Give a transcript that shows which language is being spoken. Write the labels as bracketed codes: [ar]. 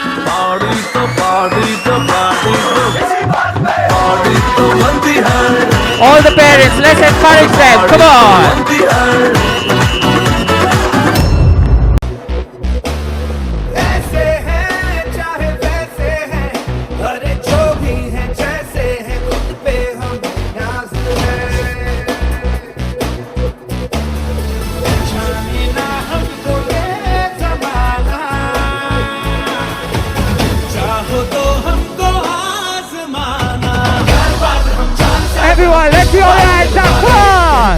[hi] Party तो party तो party तो बनती है. [en] All the parents, let's encourage them. Come on. [hi] ऐसे हैं चाहे वैसे हैं, अरे जो भी हैं जैसे हैं, खुद पे हम नाज है. जाने ना हमको ये ज़माना, चाहो तो हमको आज़माना. हर बात हम जान सकते [en] Everyone, let's see all your hands up. Come on.